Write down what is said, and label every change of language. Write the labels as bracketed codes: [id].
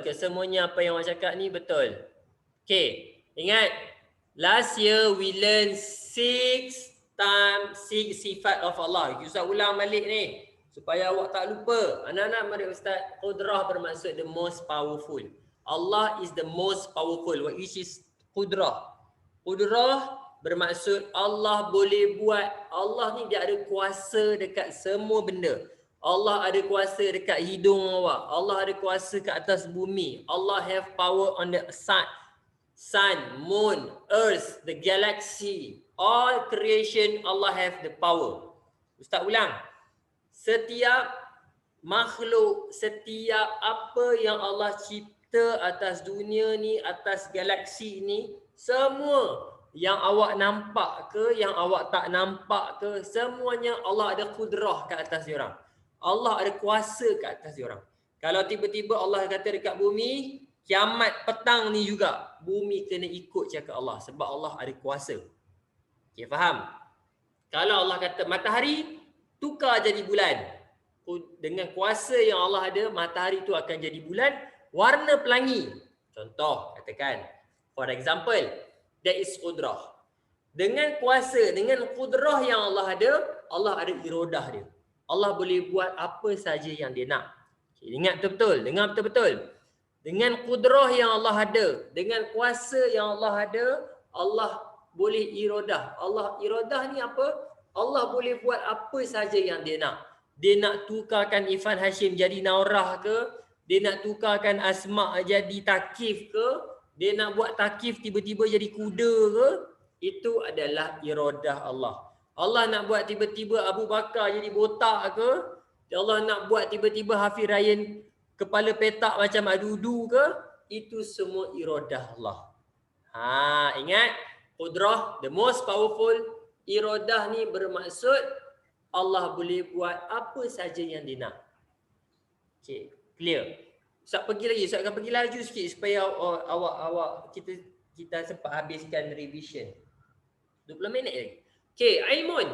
[ms] Kesemuanya apa yang awak cakap ni betul. Okay, ingat. [en] Last year we learn 6 sifat of Allah. [ms] Ustaz ulang balik ni. Supaya awak tak lupa. Anak-anak mari Ustaz. [en] Qudrah [ms] bermaksud [en] the most powerful. Allah is the most powerful. Which is qudrah. [ms] Qudrah bermaksud Allah boleh buat. Allah ni dia ada kuasa dekat semua benda. Allah ada kuasa dekat hidung awak. Allah ada kuasa kat atas bumi. [en] Allah have power on the sun, moon, earth, the galaxy. All creation Allah have the power. [ms] Ustaz ulang. Setiap makhluk, setiap apa yang Allah cipta atas dunia ni, atas galaksi ni, semua yang awak nampak ke, yang awak tak nampak ke, semuanya Allah ada kudrah ke atas diorang. Allah ada kuasa ke atas diorang. Kalau tiba-tiba Allah kata dekat bumi, kiamat petang ni juga, bumi kena ikut cakap Allah sebab Allah ada kuasa. Okay, faham? Kalau Allah kata matahari tukar jadi bulan, dengan kuasa yang Allah ada, matahari tu akan jadi bulan warna pelangi. Contoh, katakan, [en] for example, that is qudrah. [ms] Dengan kuasa, dengan qudrah yang Allah ada iradah dia. Allah boleh buat apa saja yang dia nak. Okay, ingat betul-betul, dengar betul-betul. Dengan qudrah yang Allah ada, dengan kuasa yang Allah ada, Allah boleh iradah. Allah iradah ni apa? Allah boleh buat apa saja yang dia nak. Dia nak tukarkan Irfan Hashim jadi Naurah ke? Dia nak tukarkan Asma' jadi Takif ke? Dia nak buat Takif tiba-tiba jadi kuda ke? Itu adalah iradah Allah. Allah nak buat tiba-tiba Abu Bakar jadi botak ke? Allah nak buat tiba-tiba Hafiz Ryan kepala petak macam Adudu ke? Itu semua iradah Allah. Ingat, [en] qudrah, the most powerful. [ms] Iradah ni bermaksud Allah boleh buat apa saja yang dia nak. Okay, clear. Ustaz pergi lagi, Ustaz akan pergi laju sikit supaya awak kita sempat habiskan revision. 20 minit lagi. Okay, ilmun.